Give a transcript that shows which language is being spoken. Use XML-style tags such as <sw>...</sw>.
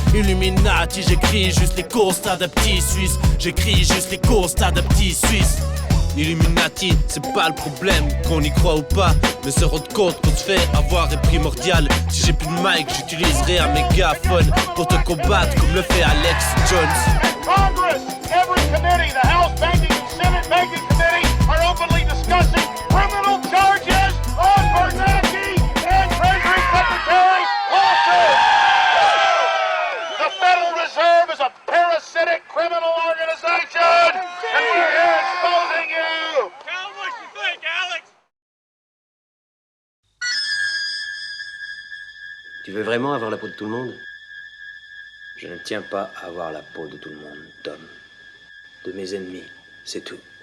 <fr>Illuminati, j'écris juste les constats d'un petit Suisse. J'écris juste les constats d'un petit Suisse. Illuminati, c'est pas le problème, qu'on y croit ou pas. Mais se rendre compte qu'on se fait avoir est primordial. Si j'ai plus de mic, j'utiliserai un mégaphone pour te combattre comme le fait Alex Jones.</fr> <en>Congress, every committee, the House Banking and Senate Banking Committee are openly discussing criminal charges on Bernanke and Treasury Secretary Lawson. The Federal Reserve is a parasitic criminal organization, and we're here exposing you. Tell them what you think, Alex.</en> <fr>Tu veux vraiment avoir la peau de tout le monde? Je ne tiens pas à avoir la peau de tout le monde, Tom. De mes ennemis, c'est tout.</fr>